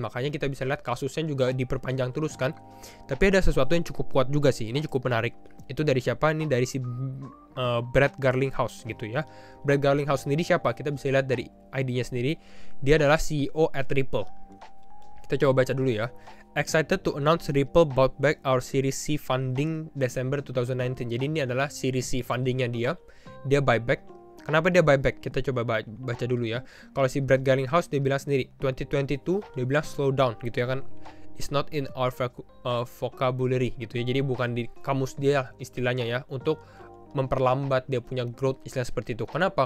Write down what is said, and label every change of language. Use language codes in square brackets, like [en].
[id] Makanya kita bisa lihat kasusnya juga diperpanjang terus kan. Tapi ada sesuatu yang cukup kuat juga sih. Ini cukup menarik. Itu dari siapa? Ini dari si Brad Garlinghouse gitu ya. Brad Garlinghouse sendiri siapa? Kita bisa lihat dari ID-nya sendiri. Dia adalah CEO at Ripple. Kita coba baca dulu ya. [en] Excited to announce Ripple bought back our Series C funding December 2019. [id] Jadi ini adalah Series C fundingnya dia. Dia buyback. Kenapa dia buyback? Kita coba baca dulu ya. Kalau si Brad Garlinghouse dia bilang sendiri 2022 dia bilang slow down gitu ya kan. [en] It's not in our vocabulary gitu ya. [id] Jadi bukan di kamus dia istilahnya ya untuk memperlambat dia punya growth, istilah seperti itu. Kenapa?